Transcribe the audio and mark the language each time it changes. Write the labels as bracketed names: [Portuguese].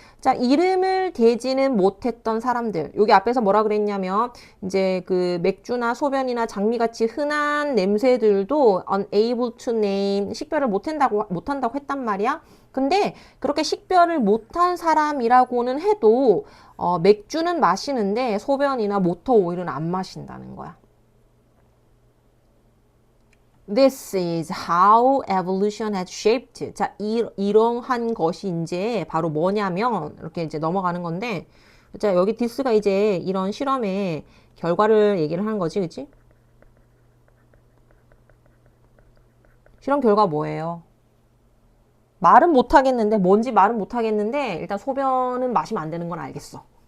[Korean] 자, 이름을 대지는 못했던 사람들. 여기 앞에서 뭐라 그랬냐면, 이제 그 맥주나 소변이나 장미같이 흔한 냄새들도 [English] unable to name, [Korean] 식별을 못한다고 했단 말이야. 근데 그렇게 식별을 못한 사람이라고는 해도, 맥주는 마시는데 소변이나 모터 오일은 안 마신다는 거야. [English] This is how evolution has shaped. [Korean] 자, 이러한 것이 이제 바로 뭐냐면, 이렇게 이제 넘어가는 건데, 자, 여기 this가 이제 이런 실험의 결과를 얘기를 하는 거지, 그치? 실험 결과 뭐예요? 말은 못하겠는데, 뭔지 말은 못하겠는데, 일단 소변은 마시면 안 되는 건 알겠어.